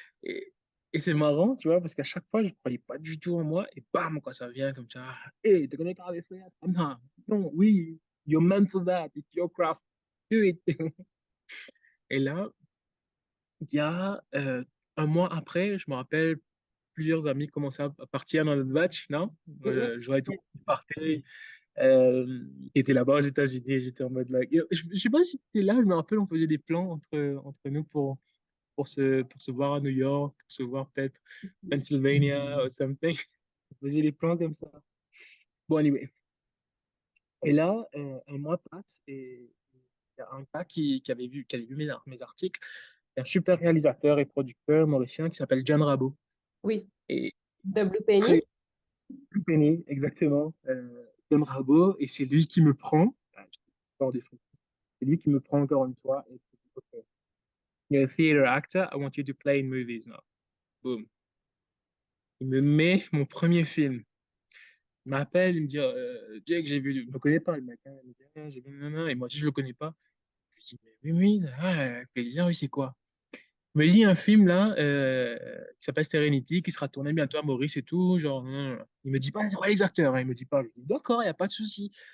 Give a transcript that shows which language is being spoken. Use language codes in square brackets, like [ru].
[fr] Et, et c'est marrant, tu vois, parce qu'à chaque fois, je ne croyais pas du tout en moi, et bam, quoi, ça vient comme ça. Hey, t'es connecté avec ça? Non, non, oui, [en] you're meant for that, it's your craft, do it. [fr] Et là, il y a un mois après, je me rappelle, plusieurs amis commençaient à partir dans notre batch, non? mm, J'aurais tout parté, qui était là-bas aux États-Unis, et j'étais en mode là. Je sais pas si tu étais là, je me rappelle, on faisait des plans entre nous pour se voir à New York, pour se voir peut-être mm. [en] Pennsylvania ou something. [fr] On faisait des plans comme ça. Bon, [en] anyway. [fr] Et là, un mois passe et il y a un gars qui avait vu mes articles, un super réalisateur et producteur mauricien qui s'appelle John Rabo. Oui, Et de Blue Penny. très Penny, exactement. John Rabo, et c'est lui qui me prend. C'est lui qui me prend encore une fois. Et qui dit, [en] OK, you're a theater actor, I want you to play in movies now. [fr] Boom. Il me met mon premier film. Il m'appelle, il me dit, Jake, j'ai vu, je me connais pas, le mec, hein. Il me dit, ah, j'ai vu, nanana. Et moi aussi, je le connais pas. Je dis, mais oui, oui, ah, avec plaisir, oui, c'est quoi? Il me dit un film là, qui s'appelle Serenity, qui sera tourné bientôt à Maurice et tout, genre, il me dit pas, c'est quoi les acteurs, hein. Il me dit pas, je dis, d'accord, il n'y a pas de souci.